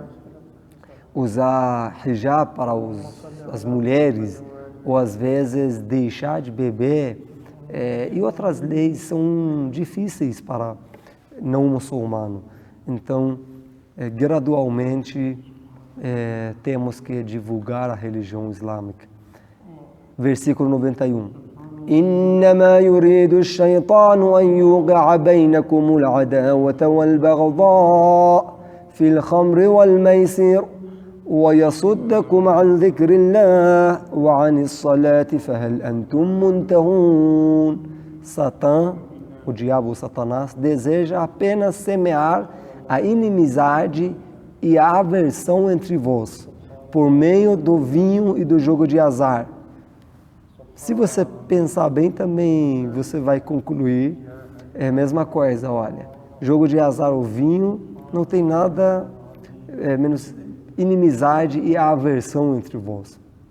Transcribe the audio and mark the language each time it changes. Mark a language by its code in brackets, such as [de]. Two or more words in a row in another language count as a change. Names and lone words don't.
[pt] Usar hijab para as mulheres, ou às vezes deixar de beber, e outras leis são difíceis para não muçulmano. Então, gradualmente, temos que divulgar a religião islâmica. Versículo 91. [ar] إنما يريد الشيطان أن يوقع بينكم العداوة والبغضاء في الخمر والميسر ويصدكم عن ذكر الله وعن الصلاة فهل أنتم منتهون. [pt] Satã, o diabo, o Satanás, deseja apenas semear a inimizade e a aversão entre vós, por meio do vinho e do jogo de azar. Se você pensar bem, também você vai concluir a mesma coisa, olha, jogo de azar ou vinho não tem nada menos inimizade e a aversão entre vós.